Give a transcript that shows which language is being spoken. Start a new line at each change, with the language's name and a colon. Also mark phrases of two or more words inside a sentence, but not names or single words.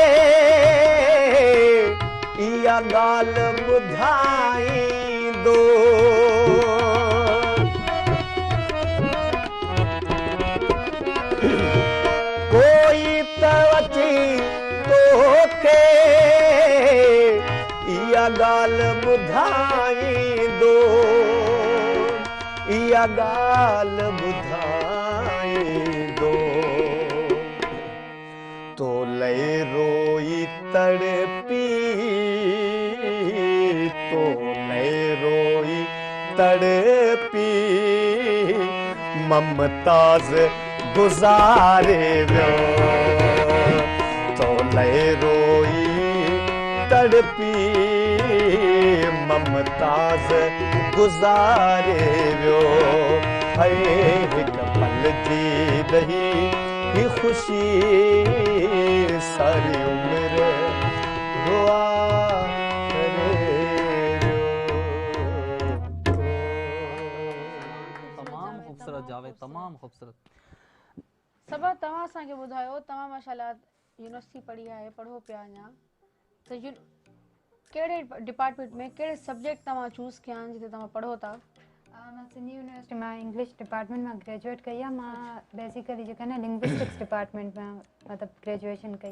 Sindhi: इहा ॻाल्हि ॿुधाईंदो कोई तवची तोखे इहा ॻाल्हि ॿुधाईंदो इहा ॻाल्हि ॿुधाईंदो तो लय रोई तड़पी तो लय रोई तड़पी ममताज गुजारे वियो तो लय रोई तड़पी ममताज गुजारे वियो है हिक पल जी रही ही खुशी सारी उम्र दुआ तमाम खूबसूरत जावेद, तमाम खूबसूरत। सबा तव्हां असांखे ॿुधायो, तव्हां माशाल्लाह यूनिवर्सिटी पढ़ी आहे, पढ़ो पिया अञा, त कहिड़े डिपार्टमेंट में कहिड़े सब्जेक्ट तव्हां चूज़ कया आहिनि जिते तव्हां पढ़ो था? मां सिंधी यूनिवर्सिटी मां
English: English department
Sindhi: मां ग्रेजुएट कई आहे। मां बेसिकली जेका न
English: linguistics department
Sindhi: मां मतिलबु ग्रेजुएशन कई।